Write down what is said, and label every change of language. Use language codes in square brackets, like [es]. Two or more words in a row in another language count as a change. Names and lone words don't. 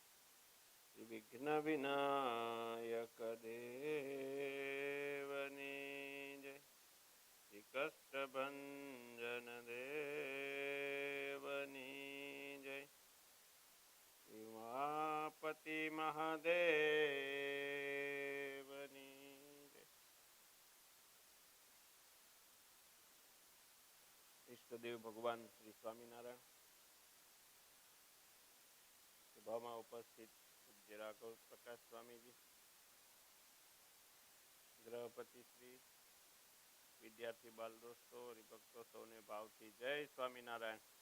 [gu] શ્રી વિઘ્ન વિનાયક દેવની જય. શ્રી કષ્ટભંજન દેવની જય. શ્રી ઉમાપતિ મહાદેવની જય. ઈષ્ટદેવ ભગવાન શ્રી સ્વામિનારાયણ સભામાં ઉપસ્થિત પૂજ્ય રાઘવ પ્રકાશ સ્વામીજી, ગ્રહપતિ શ્રી વિદ્યાર્થી બાલ દોસ્તો, હરિભક્તો સૌને ભાવથી જય સ્વામિનારાયણ.